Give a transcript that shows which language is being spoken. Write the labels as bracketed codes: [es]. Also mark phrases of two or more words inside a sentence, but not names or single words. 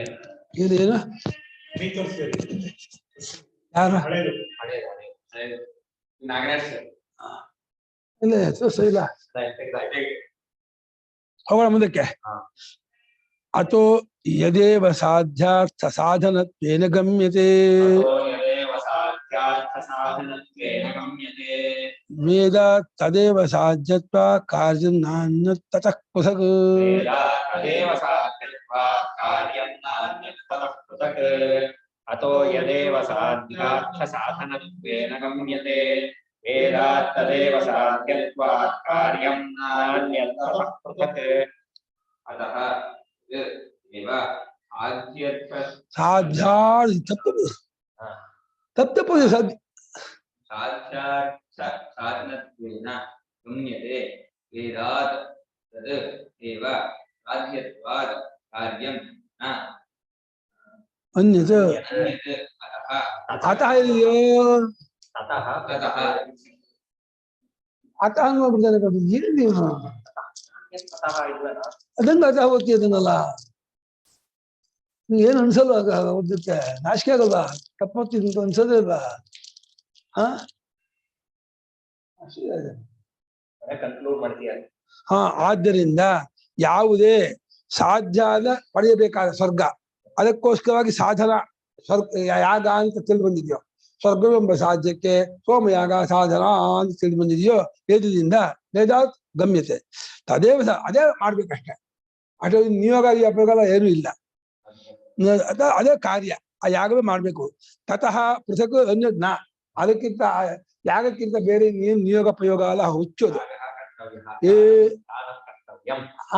[kn] ಏನು ಯಾರು ಹಳೇದು ನಾಗರಾಜ್ ಸರ್ ಇಲ್ಲ ಹೆಸರು ಇಲ್ಲ ಹೋಗೋಣ ಮುಂದಕ್ಕೆ. ಹಾ. [sa] ಅಥೋ ಯದೇವ ಸಾಧ್ಯಾರ್ಥ ಸಾಧನತ್ವೇನ ಗಮ್ಯತೆ ವೇದ ತದೇವ ಸಾಧ್ಯತ್ವ ಕಾರ್ಯಂ ನಾನ್ಯ ತತಃ ಪೃಥಕ್. ಅತೋ ಯದೇವ ಸಾಧ್ಯಾರ್ಥ ಸಾಧನತ್ವೇನ ಗಮ್ಯತೆ ವೇದಾತ್ ತದೇವ ಸಾಧ್ಯತ್ವಾತ್ ಕಾರ್ಯಂ ನಾನ್ಯತಃ ಪೃಥಕ್. ಅತಃ ಏವ ಆದ್ಯರ್ಥ ಸಾಧ್ಯಾರ್ ತಪ್ಪು ಸಾಧ್ಯ ಸಾಧ್ಯಾರ್ಥ ಸಾಧನತ್ವೇನ ಗಮ್ಯತೆ ವೇದಾತ್ ತದ್ ಏವ ಸಾಧ್ಯತ್ವಾದ್ ಕಾರ್ಯಂ ನ ಅನ್ಯತ ಅನ್ಯತ್ ಅತಃ [kn] ಅತಃ ಇದೆಯೋ [sa] ತತಃ ತತಃ [kn] ಅತಃ ನೋಡ್ಬಿಡ್ತಾರೆ ಕಣೋ. ಏನು ನೀವು ತತಃ ಇಲ್ವಲ್ಲ ಅದಂಗ ಅತಃ ಓದ್ತಿ ಅದನ್ನಲ್ಲ ನಿಂಗೆ ಏನು ಅನ್ಸಲ್ವ ಓದಕ್ಕೆ ನಾಚಿಕೆ ಆಗಲ್ವಾ ತಪ್ಪೋಗ್ತಿದ್ ಅನ್ಸೋದೇ ಇಲ್ವಾ ಹಾ ಕನ್ಕ್ಲೂಡ್ ಮಾಡ್ತೀಯ ಹಾ ಆದ್ದರಿಂದ ಯಾವುದೇ ಸಾಧ್ಯ ಆದ ಪಡೆಯಬೇಕಾದ ಸ್ವರ್ಗ ಅದಕ್ಕೋಸ್ಕರವಾಗಿ ಸಾಧನ ಸ್ವರ್ಗ ಯಾಗ ಅಂತ ತಿಳಿದು ಬಂದಿದ್ಯೋ ಸ್ವರ್ಗವೆಂಬ ಸಾಧ್ಯಕ್ಕೆ ಸೋಮಯಾಗ ಸಾಧನ ಅಂತ ತಿಳಿದು ಬಂದಿದೆಯೋ ವೇದದಿಂದ [sa] ವೇದಾತ್ ಗಮ್ಯತೆ ತದೇವ [kn] ಅದೇ ಮಾಡ್ಬೇಕಷ್ಟೆ ಅಷ್ಟೇ ನಿಯೋಗ ಅಪಯೋಗ ಏನೂ ಇಲ್ಲ ಅದೇ ಕಾರ್ಯ ಆ ಯಾಗವೇ ಮಾಡ್ಬೇಕು. [sa] ತತಃ ಪೃಥಕ್ ಅನ್ಯಜ್ಞ [kn] ಅದಕ್ಕಿಂತ ಯಾಗಕ್ಕಿಂತ ಬೇರೆ ಏನು ನಿಯೋಗ ಪ್ರಯೋಗ ಅಲ್ಲ ಹುಚ್ಚೋದು ಏ ಆ